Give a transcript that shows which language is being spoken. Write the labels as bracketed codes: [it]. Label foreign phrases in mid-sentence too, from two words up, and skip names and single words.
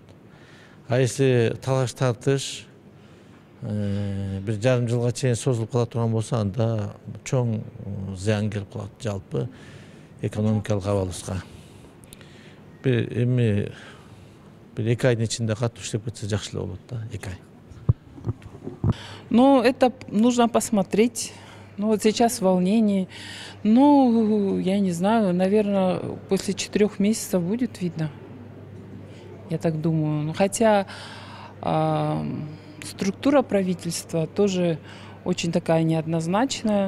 [ky] А если талаш тартыш бир жарым жылга чейин созулуп кала турган болсо, анда чоң зыян келип калат жалпы экономикалык абалыбызга. Эми бир 2 айдын ичинде катуу иштеп кетсе жакшы эле болот да, 2 ай. [ru] Ну, это нужно посмотреть. Ну, вот сейчас волнение. Ну, я не знаю, наверное, после 4 месяцев будет видно. Я так думаю. Ну, хотя структура правительства тоже очень такая неоднозначная.